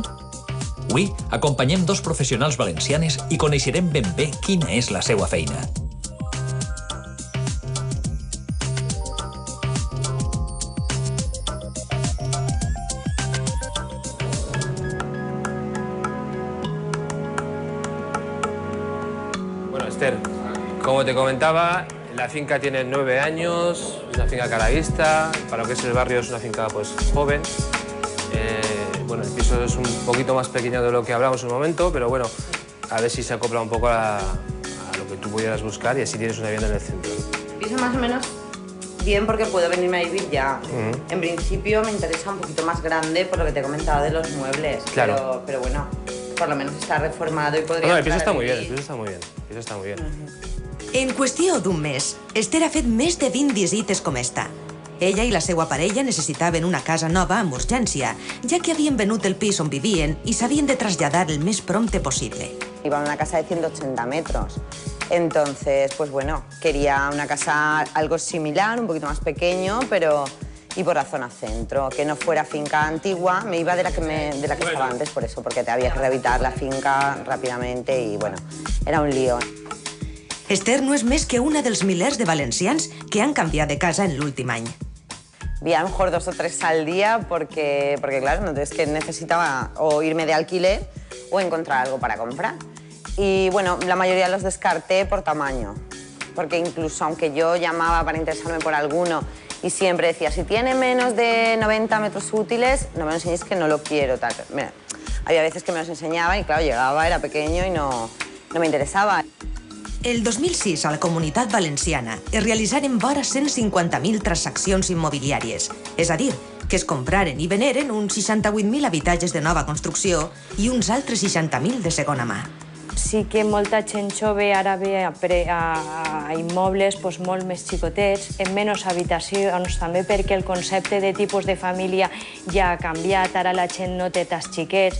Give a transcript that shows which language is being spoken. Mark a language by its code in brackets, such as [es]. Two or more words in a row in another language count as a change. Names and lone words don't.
[ca] Avui acompanyem dos professionals valencianes i coneixerem ben bé quina és la seva feina. [es] Bueno, Esther, como te comentaba, la finca tiene 9 años, es una finca caravista, para lo que es el barrio es una finca pues joven. Bueno, el piso es un poquito más pequeño de lo que hablamos en un momento, pero bueno, a ver si se acopla un poco a lo que tú pudieras buscar y así tienes una vivienda en el centro. Piso más o menos bien porque puedo venirme a vivir ya. En principio me interesa un poquito más grande por lo que te he comentado de los muebles. Claro. Pero bueno, por lo menos está reformado y podría... No, el piso está muy bien, el piso está muy bien. El piso está muy bien. [ca] En qüestió d'un mes, Esther ha fet més de 20 visites com esta. Ella i la seva parella necessitaven una casa nova amb urgència, ja que havien venut el pis on vivien i s'havien de traslladar el més prompte possible. [es] Iba a una casa de 180 metros. Entonces, pues bueno, quería una casa algo similar, un poquito más pequeño, pero... y por la zona centro, que no fuera finca antigua. Me iba de la que estaba antes por eso, porque te había que rehabilitar la finca rápidamente y bueno, era un lío. [ca] Esther no és més que una dels milers de valencians que han canviat de casa en l'últim any. [es] Vi a lo mejor 2 o 3 al día porque claro, entonces que necesitaba o irme de alquiler o encontrar algo para comprar. Y bueno, la mayoría los descarté por tamaño, porque incluso aunque yo llamaba para interesarme por alguno y siempre decía, si tiene menos de 90 metros útiles, no me lo enseñéis que no lo quiero. Tal. Mira, había veces que me los enseñaban y claro, llegaba, era pequeño y no me interesaba. [ca] El 2006, a la Comunitat Valenciana, es realitzaren vora 150.000 transaccions immobiliàries. És a dir, que es compraren i veneren uns 68.000 habitatges de nova construcció i uns altres 60.000 de segona mà. Sí que molta gent jove ara ve a immobles molt més xicotets, en menys habitacions, també perquè el concepte de tipus de família ja ha canviat, ara la gent no té tants xiquets.